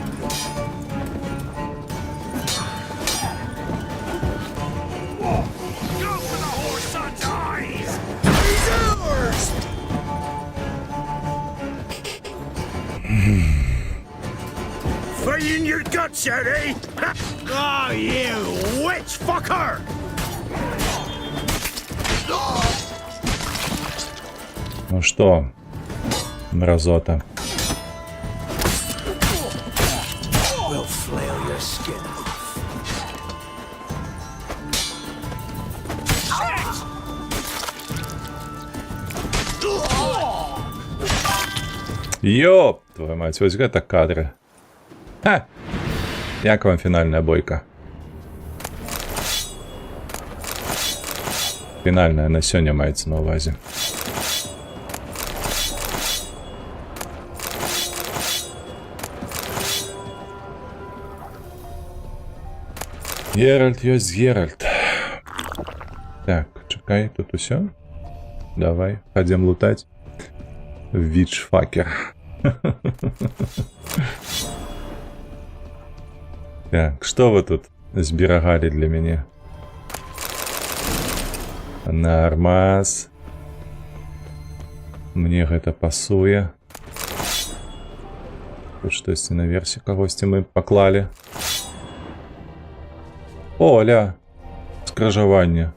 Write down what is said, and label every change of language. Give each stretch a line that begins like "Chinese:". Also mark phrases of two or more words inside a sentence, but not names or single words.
English: Go for the horse son's eyes! He's ours! Fighting your guts out, eh? Oh, you witch fucker!
Russian: Ну что, мразота.
English: We'll flail your skin off.
Russian: Ёп, твою мать,
Belarusian: вось гэта кадры. Ха! Як вам фінальная бойка? Фінальная на сёння маецца на ўвазе. Геральт ёсць Геральт. Так, чакай, тут усё.
Russian: Давай, пойдем лутать. Вичфакер.
Belarusian: Так,
Russian: что вы
Belarusian: тут зберагалі для мяне? Нормас. Мне гэта пасуе. Тут штосьці наверсе кагосьці мы паклалі. Оля, скрыжаванне.